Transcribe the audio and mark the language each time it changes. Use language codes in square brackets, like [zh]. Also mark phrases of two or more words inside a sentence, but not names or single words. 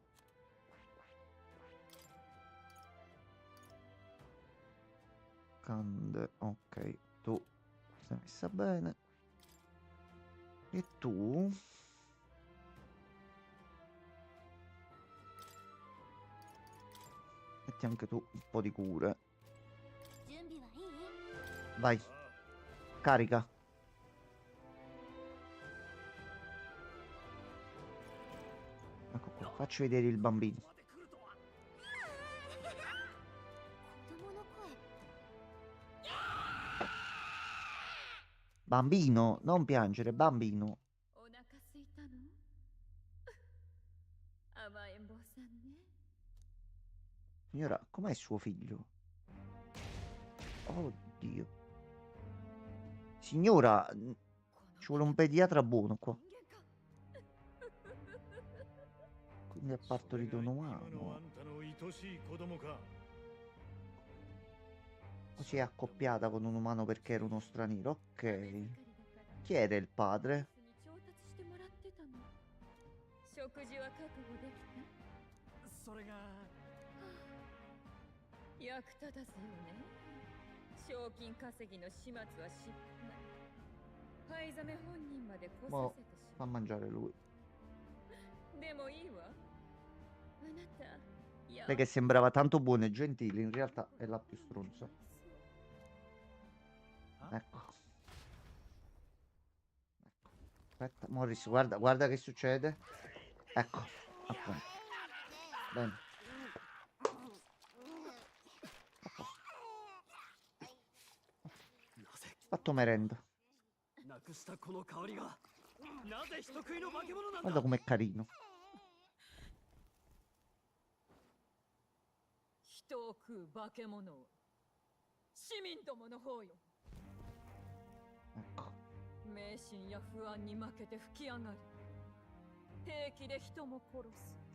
[it] Cande, ok, tu sei messa bene. E tu? Metti anche tu un po' di cure. [ja] 準備はいい？ [it] Vai, carica. Ecco qua, facci vedere il bambino. [ja] 子供の声。 [it] Bambino, non piangere, bambino. [ja] お腹すいたの？甘えん坊さんね。 [it] Signora, com'è suo figlio? Oddio. Signora, ci vuole un pediatra buono qua. [ja] 人間か。 [it] Quindi è partorito un [ja] 今のあ [it] umano. [ja] んたの愛しい子供か。 [it] Si è accoppiata con un umano perché era uno straniero. [ja] 食べ [it] Ok. [ja] 盛りだから [it] Chi era il padre? [ja] 調達してもらってたの。食事は確保できそれがた？役立たずよね。賞金稼ぎの始末は失敗。灰ザメ本人まで来させてし [it] Fa [ja] ま [it] mangiare lui. [ja] う。でもいいわ。あなた、や [it] Lei che sembrava tanto buona e gentile, in realtà è la più stronza. Ecco. Ecco. Aspetta, Morris, guarda, guarda che succede. Ecco, appunto. Bene. Fatto merenda. [ja] なくしたこの香りがなぜ人食いの化け物なんだ [it] Guarda com'è carino. [ja] 人を食う化け物を市民どもの方よ。 [it] Ecco. [ja] 迷信や不安に負けて吹き上がる。平気で人も殺す。